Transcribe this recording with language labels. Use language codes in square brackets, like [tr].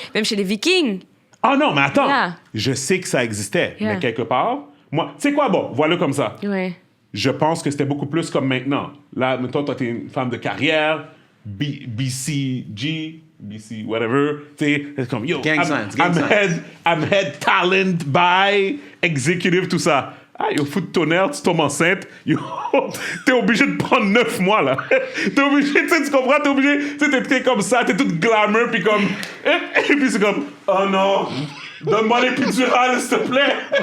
[fr] même chez les Vikings. Ah non, mais attends, [en] Yeah. [fr] je sais que ça existait, [en] Yeah. [fr] mais quelque part, moi, tu sais quoi, bon, voilà comme ça. Ouais. Je pense que c'était beaucoup plus comme maintenant. Là, mettons, toi, t'es une femme de carrière, BCG, BC, whatever. Tu sais, c'est comme, yo, [en] Gang signs. I'm head talent by executive, [fr] tout ça. Ah, yo, fou de tonnerre, tu tombes enceinte. Yo, t'es obligé de prendre 9 mois, là. T'es obligé, tu sais, tu comprends? T'es obligé, tu sais, t'es comme ça, t'es toute glamour, puis comme... Et puis c'est comme, oh non, donne-moi l'épidurale, s'il te plaît.